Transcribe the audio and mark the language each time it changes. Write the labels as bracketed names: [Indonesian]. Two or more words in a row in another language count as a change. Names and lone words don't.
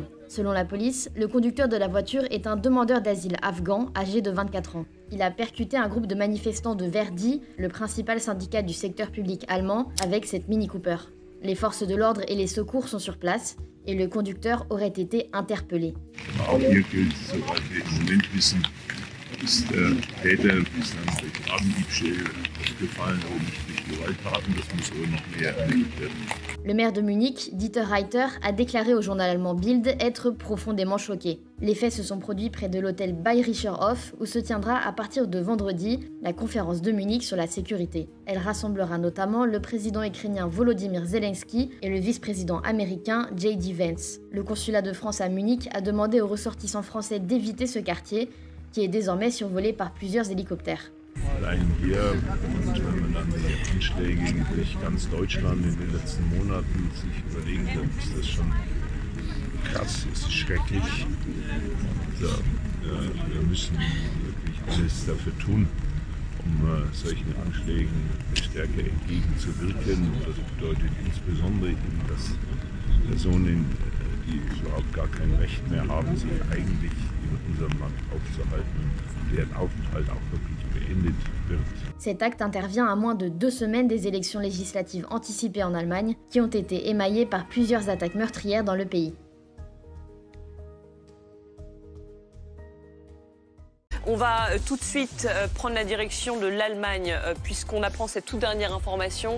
[French] Selon la police, le conducteur de la voiture est un demandeur d'asile afghan âgé de 24 ans. Il a percuté un groupe de manifestants de Verdi, le principal syndicat du secteur public allemand, avec cette Mini Cooper. Les forces de l'ordre et les secours sont sur place et le conducteur aurait été interpellé. [German] Ist der Täter bislang durch Rabendiebstähle gefallen, aber nicht durch Gewalttaten. Das muss wohl noch mehr ermittelt werden. [French] Le maire de Munich, Dieter Reiter, a déclaré au journal allemand Bild être profondément choqué. Les faits se sont produits près de l'hôtel Bayerischer Hof, où se tiendra à partir de vendredi la conférence de Munich sur la sécurité. Elle rassemblera notamment le président ukrainien Volodymyr Zelensky et le vice-président américain J.D. Vance. Le consulat de France à Munich a demandé aux ressortissants français d'éviter ce quartier, qui est désormais survolé par plusieurs hélicoptères. [German] Allein hier, und wenn man dann die Anschläge durch ganz Deutschland in den letzten Monaten sich überlegen, dann ist das schon krass, es ist schrecklich. Und wir müssen wirklich alles dafür tun, solchen Anschlägen stärker entgegenzuwirken. Und das bedeutet insbesondere eben, dass Personen, die überhaupt gar kein Recht mehr haben, sich eigentlich in unserem Land aufzuhalten, deren Aufenthalt auch wirklich beendet wird. [French] Cet acte intervient à moins de 2 semaines des élections législatives anticipées en Allemagne, qui ont été émaillées par plusieurs attaques meurtrières dans le pays. On va tout de suite prendre la direction de l'Allemagne puisqu'on apprend cette toute dernière information.